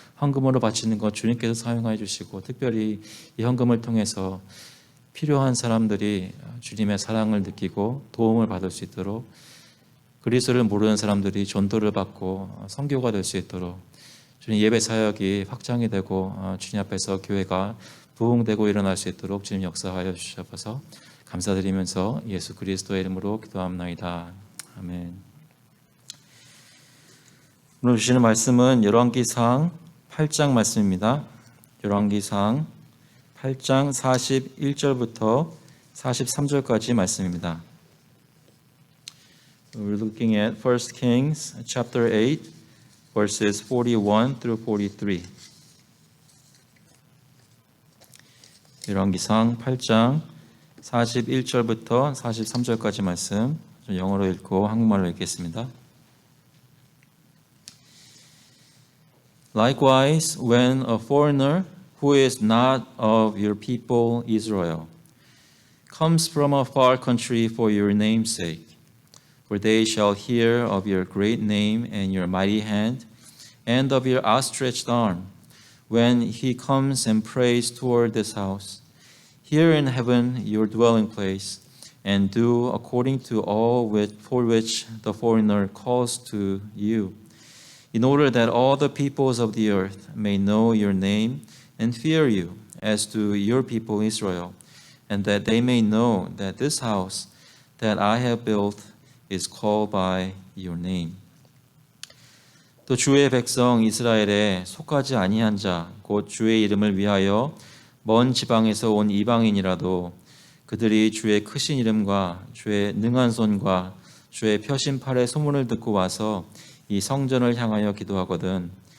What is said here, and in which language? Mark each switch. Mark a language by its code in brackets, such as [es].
[ko] 헌금으로 바치는 것 주님께서 사용하여 주시고 특별히 이 헌금을 통해서 필요한 사람들이 주님의 사랑을 느끼고 도움을 받을 수 있도록 그리스도를 모르는 사람들이 전도를 받고 선교가 될 수 있도록 주님 예배 사역이 확장이 되고 주님 앞에서 교회가 부흥되고 일어날 수 있도록 주님 역사하여 주셔서 감사드리면서 예수 그리스도의 이름으로 기도합나이다. 아멘. 오늘 주시는 말씀은 열왕기상 8장 말씀입니다. 열왕기상 8장 41절부터 43절까지 말씀입니다. [en] We're looking at 1 Kings chapter 8 verses 41 through 43. [ko] 열왕기상 8장 41절부터 43절까지 말씀 영어로 읽고 한국말로 읽겠습니다. [en] Likewise, when a foreigner who is not of your people Israel comes from a far country for your name's sake, for they shall hear of your great name and your mighty hand, and of your outstretched arm, when he comes and prays toward this house, here in heaven your dwelling place, and do according to all for which the foreigner calls to you, in order that all the peoples of the earth may know your name and fear you, as do your people Israel, and that they may know that this house that I have built is called by your name. [ko] 또 주의 백성 이스라엘에 속하지 아니한 자, 곧 주의 이름을 위하여 먼 지방에서 온 이방인이라도 그들이 주의 크신 이름과 주의 능한 손과 주의 펴신 팔의 소문을 듣고 와서 이 성전을 향하여 기도하거든